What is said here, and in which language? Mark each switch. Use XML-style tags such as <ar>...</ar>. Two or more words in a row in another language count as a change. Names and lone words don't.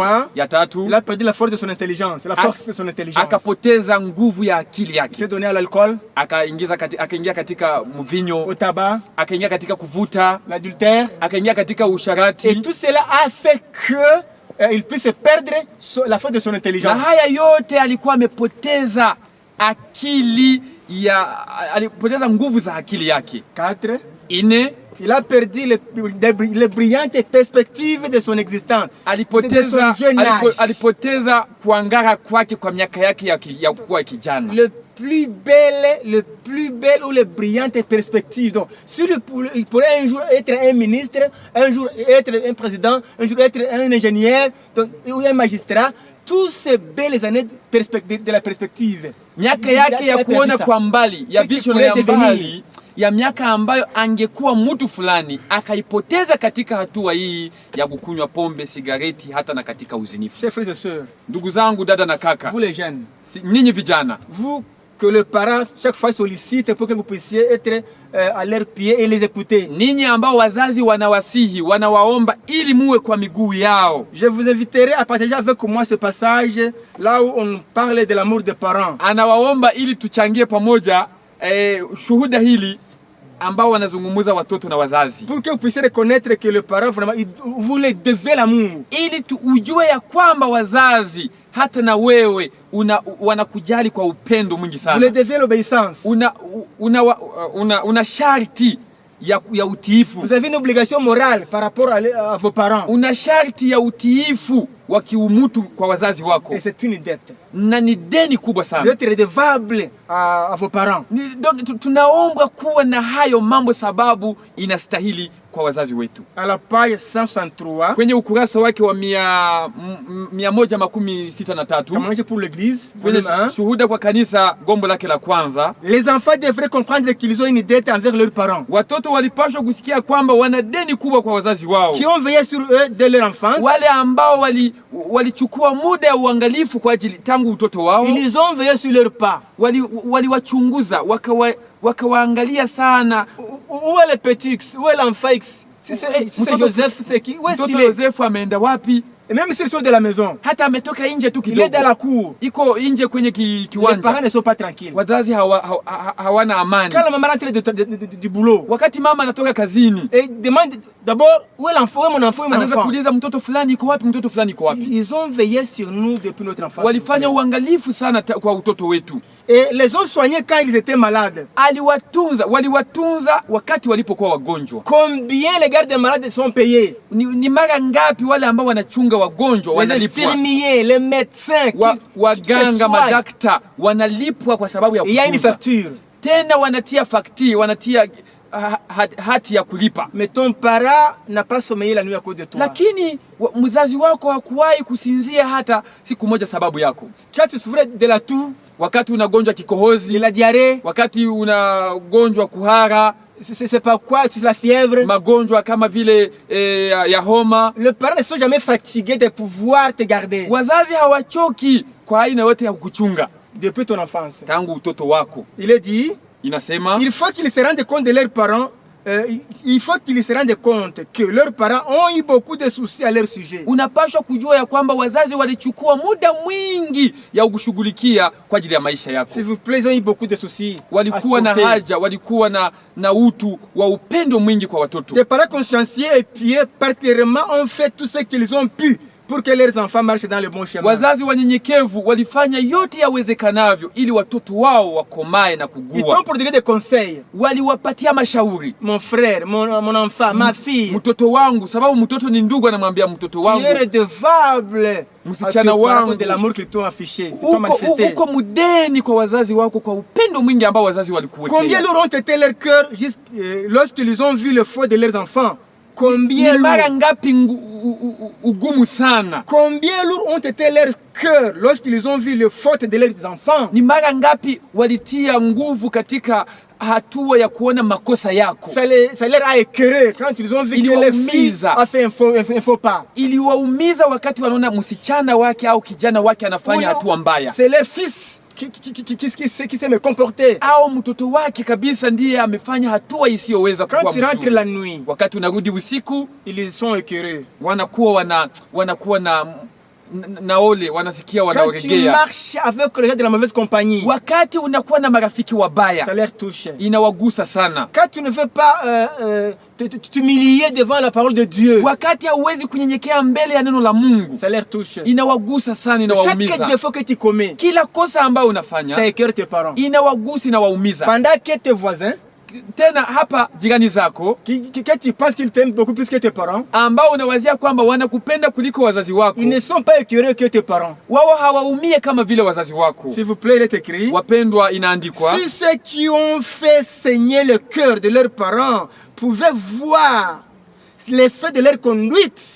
<fr>Ya 3, il a perdu la force de son intelligence, la force de son intelligence.</fr> <sw>Akapoteza nguvu ya akili yake.</sw> <fr>Il s'est donné à l'alcool,</fr> <sw>akaingia katika mvinyo,</sw> <fr>au tabac,</fr> <sw>akaingia katika kuvuta,</sw> <fr>l'adultère,</fr> <sw>akaingia katika usharati.</sw> <fr>Et tout cela a fait que il puisse perdre la force de son intelligence.</fr> <sw>Na haya yote alikuwa amepoteza akili alipoteza nguvu za akili yake.</sw> <fr>4. Il a perdu les brillantes perspectives de son existence.</fr> <sw>Alipoteza kuangara kwake kwa miaka yake ya kuwa kijana.</sw> <fr>Le plus belle ou les brillantes perspectives. Donc, il pourrait un jour être un ministre, un jour être un président, un jour être un ingénieur, donc, ou un magistrat. Toutes ces belles années de la perspective.</fr> <sw>Miaka yake ya kuona kwa mbali, ya vision ya mbali, ya miaka ambayo angekuwa mtu fulani akaipoteza katika hatua hii ya kukunywa pombe, sigareti, hata na katika uzinifu.</sw> <fr>Chers frères et sœurs,</fr> <sw>Ndugu zangu, dada na kaka,</sw> <fr>vous les jeunes,</fr> <sw>ninyi vijana,</sw> <fr>vous que le parent chaque fois sollicite pour que vous puissiez être à leurs pieds et les écouter.</fr> <sw>ninyi ambao wazazi wanawasihi, wanawaomba ili muwe kwa miguu yao.</sw> <fr>Je vous inviterai à partager avec moi ce passage là où on parle de l'amour des parents.</fr> <sw>Anawaomba ili tuchangie pamoja shuhuda hili ambao wanazungumuza watoto na wazazi,</sw> <fr>pour que vous puissiez reconnaître que le parent vraiment vous les devez l'amour,</fr> <sw>ili ujue ya kwamba wazazi hata na wewe wanakujali kwa upendo mwingi sana.</sw> <fr>Vous les devez l'obéissance.</fr> <sw>Una sharti ya utiifu.</sw> <fr>Vous avez une obligation morale par rapport à vos parents.</fr> <sw>Una sharti ya utiifu wa kiumutu kwa wazazi wako.</sw> <fr>Et c'est une dette.</fr> <sw>Na ni deni kubwa sana.</sw> <fr>Vous êtes redevable à vos parents.</fr> <sw>Donc tunaomba kuwa na hayo mambo sababu inastahili kwa wazazi wetu.</sw> <fr>À la page 163.</fr> <sw>Kwenye ukurasa wake wa 163.</sw> <fr>Témoignage pour l'église.</fr> <sw>Shuhuda kwa kanisa, gombo lake la kwanza.</sw> <fr>Les enfants devraient comprendre qu'ils ont une dette envers leurs parents.</fr> <sw>Watoto walipaswa kusikia kwamba wana deni kubwa kwa wazazi wao.</sw> <fr>Qui ont veillé sur eux dès leur enfance.</fr> <sw>Wale ambao walichukua muda wa uangalifu kwa ajili tangu utoto wao.</sw> <fr>Ils ont veillé sur leurs pas.</fr> <sw>Waliwachunguza, wakawaangalia sana.</sw> <fr>Où est le petit X? Où est l'enfant X? Si c'est Joseph, c'est qui? Où est-ce qu'il est?</fr> <sw>Joseph ameenda wapi?</sw> <fr>Et même s'ils sont de la maison,</fr> <sw>hata ametoka nje tu kidogo,</sw> <fr>il est dans la cour,</fr> <sw>iko nje kwenye kiwanja,</sw> <fr>les parents ne sont pas tranquilles.</fr> <sw>Wazazi hawana amani.</sw> <fr>Quand la maman rentre du boulot,</fr> <sw>wakati mama anatoka kazini,</sw> <fr>et demande d'abord où est l'enfant, où est mon enfant, où est mon</fr> <sw>anaanza</sw> <fr>enfant.</fr> <sw>kuuliza mtoto fulani iko wapi, mtoto fulani iko wapi.</sw> <fr>Ils ont veillé sur nous depuis notre enfance.</fr> <sw>Walifanya uangalifu sana kwa utoto wetu.</sw> <fr>Et les ont soignés quand ils étaient malades.</fr> <sw>Waliwatunza wakati walipokuwa wagonjwa.</sw> <fr>Combien les gardes malades sont payés?</fr> <sw>Ni mara ngapi wale ambao wanachunga wagonjwa wanalipwa?</sw> <fr>Les infirmiers, les médecins,</fr> <sw>waganga, madakta wanalipwa kwa sababu ya kutunza.</sw> <fr>Il y a une facture.</fr> <sw>Tena wanatia facture, wanatia hati ya kulipa.</sw> <fr>Mais ton parent n'a pas sommeillé la nuit à cause de toi.</fr> <sw>Lakini mzazi wako hakuwahi kusinzia hata siku moja sababu yako.</sw> <fr>Quand tu souffrais de la toux,</fr> <sw>wakati unagonjwa kikohozi,</sw> <fr>de la diarrhée,</fr> <sw>wakati unagonjwa kuhara,</sw> <fr>c'est pas quoi, c'est la fièvre,</fr> <sw>magonjwa kama vile ya homa,</sw> <fr>les parents ne sont jamais fatigués de pouvoir te garder.</fr> <sw>Wazazi hawachoki kwa aina yote ya kukuchunga</sw> <fr>depuis ton enfance.</fr> <sw>Tangu utoto wako.</sw> <fr>Il est dit,</fr> <sw>inasema,</sw> <fr>il faut qu'ils se rendent compte de leurs parents. Il faut qu'ils se rendent compte que leurs parents ont eu beaucoup de soucis à leur sujet.</fr> <sw>Unapaswa kujua ya kwamba wazazi walichukua muda mwingi ya kushughulikia kwa ajili ya maisha yako.</sw> <fr>S'il vous plaît, ils ont eu beaucoup de soucis.</fr> <sw>Walikuwa na haja, walikuwa na utu wa upendo mwingi kwa watoto.</sw> <fr>Des parents consciencieux et pieux particulièrement ont fait tout ce qu'ils ont pu pour que leurs enfants marchent dans le bon chemin.</fr> <sw>Wazazi wanyenyekevu walifanya yote yawezekanavyo ili watoto wao wakomae na kugua.</sw> <fr>Ils t'ont prodigué des conseils.</fr> <sw>Waliwapatia mashauri.</sw> <fr>Mon frère, mon enfant, ma fille.</fr> <sw>Mtoto wangu, sababu mtoto ni ndugu, anamwambia mtoto wangu,</sw> <fr>tu es redevable</fr> <sw>msichana wangu</sw> <fr>de l'amour qu'ils t'ont affiché, qu'ils t'ont manifesté.</fr> <sw>Uko mudeni kwa wazazi wako kwa upendo mwingi ambao wazazi walikuwekea.</sw> <fr>Combien leur ont été leur cœur lorsqu'ils ont vu le faux de leurs enfants? Combien</fr> <sw>ugumu sana.</sw> <fr>Combien lourds ont été leurs cœurs lorsqu'ils ont vu le faute de leurs enfants?</fr> <sw>Ni mara ngapi walitia nguvu katika hatua ya kuona makosa yako.</sw> <fr>Ça leur a écœuré quand ils ont vu que leur fils a fait un faux pas.</fr> <sw>Iliwaumiza wakati wanaona msichana wake au kijana wake anafanya hatua mbaya.</sw> <fr>C'est leur fils qui s'est me comporté.</fr> <sw>Au mtoto wake kabisa ndiye amefanya hatua isiyoweza kuwa mzuri.</sw> <fr>Quand tu rentres la nuit,</fr> <sw>wakati unarudi usiku,</sw> <fr>ils sont écœurés.</fr> <sw>Wanakuwa na ole, wanasikia wanaoregea.</sw> <fr>Quand tu marches avec les gens de la mauvaise compagnie,</fr> <sw>wakati unakuwa na marafiki wabaya,</sw> <fr>ça leur touche.</fr> <sw>Inawagusa sana.</sw> <fr>Quand tu ne veux pas t'humilier devant la parole de Dieu,</fr> <sw>wakati hauwezi kunyenyekea mbele ya neno la Mungu,</sw> <fr>ça leur touche.</fr> <sw>Inawagusa sana, inawaumiza.</sw> <fr>Chaque défaut que tu commets,</fr> <sw>kila kosa ambayo unafanya,</sw> <fr>ça écœure tes parents.</fr> <sw>Inawagusa, inawaumiza.</sw> <fr>Pendant que tes voisins,</fr> <sw>tena hapa jirani zako,</sw> <fr>que tu penses qu'ils t'aiment beaucoup plus que tes parents,</fr> <sw>ambao unawazia kwamba wanakupenda kuliko wazazi wako,</sw> <fr>ils ne sont pas écœurés que tes parents.</fr> <sw>Wao hawaumie kama vile wazazi wako.</sw> <fr>S'il vous plaît, il est écrit,</fr> <sw>wapendwa, inaandikwa,</sw> <fr>si ceux qui ont fait saigner le cœur de leurs parents pouvaient voir l'effet de leur conduite,</fr>